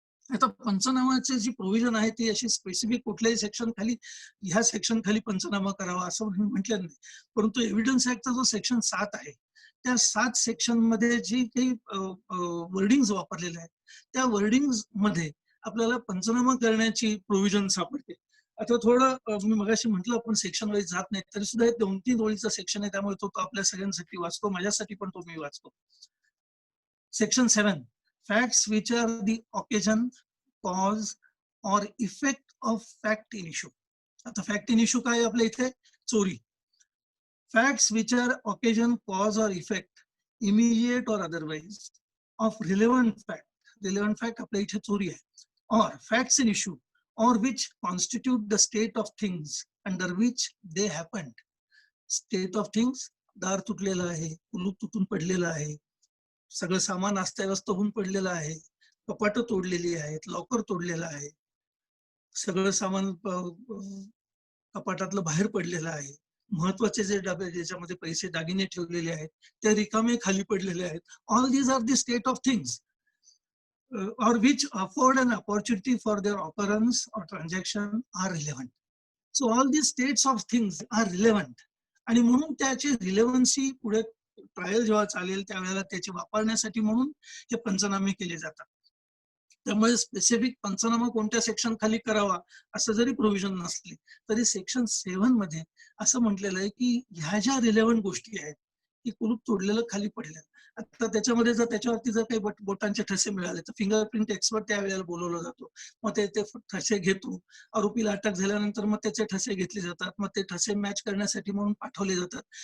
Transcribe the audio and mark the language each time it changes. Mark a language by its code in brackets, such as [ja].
[mr] आता पंचनामाची जी प्रोव्हिजन आहे ती अशी स्पेसिफिक कुठल्याही सेक्शन खाली, ह्या सेक्शन खाली पंचनामा करावा असं म्हटलं नाही, परंतु एव्हिडन्स ऍक्टचा जो सेक्शन 7 आहे, त्या 7 सेक्शन मध्ये जी काही वर्डिंग्स वापरलेले आहेत, त्या वर्डिंग्स मध्ये आपल्याला पंचनामा करण्याची प्रोव्हिजन सापडते. आता थोडं मी मगाशी म्हटलं आपण सेक्शन वाईज जात नाही, तरी सुद्धा 2-3 ओळीचा सेक्शन आहे, त्यामुळे तो आपल्या सगळ्यांसाठी वाचतो, माझ्यासाठी पण तो मी वाचतो. [en] Section 7, facts which are the occasion, cause or effect of fact in issue. [mr] आता फॅक्ट इन इश्यू काय आपल्या इथे? चोरी. [en] Facts which are occasion, cause or effect, immediate or otherwise, of relevant fact. [mr] Relevant fact आपल्या इथे चोरी आहे. [en] Or facts in issue, or which constitute the state of things under which they happened. [mr] State of things, दार तुटलेला आहे, कुलूप तुटून पडलेला आहे, सगळं सामान अस्ताव्यस्त होऊन पडलेलं आहे, कपाटं तोडलेली आहेत, लॉकर तोडलेलं आहे, सगळं सामान कपाटातलं बाहेर पडलेलं आहे, महत्वाचे जे डबे ज्याच्यामध्ये पैसे दागिने ठेवलेले आहेत ते रिकामे खाली पडलेले आहेत. [en] All these are the state of things or which afford an opportunity for their occurrence or transaction are relevant. So all these states of things are relevant. [mr] आणि म्हणून त्याची रिलेव्हन्सी पुढे ट्रायल जेव्हा चालेल त्यावेळेला त्याची वापरण्यासाठी म्हणून हे पंचनामे केले जातात. त्यामुळे स्पेसिफिक पंचनामा कोणत्या सेक्शन खाली करावा असं जरी प्रोव्हिजन नसली तरी सेक्शन 7 मध्ये असं म्हटलेलं आहे की ह्या ज्या रिलेव्हंट गोष्टी आहेत की कुलूप तोडलेलं खाली पडलं, आता त्याच्यामध्ये जर त्याच्यावरती जर काही बोटांचे ठसे मिळाले तर फिंगरप्रिंट एक्सपर्ट त्यावेळेला बोलवला जातो, मग ते ठसे घेतो, आरोपीला अटक झाल्यानंतर मग त्याचे ठसे घेतले जातात, मग ते ठसे मॅच करण्यासाठी म्हणून पाठवले जातात.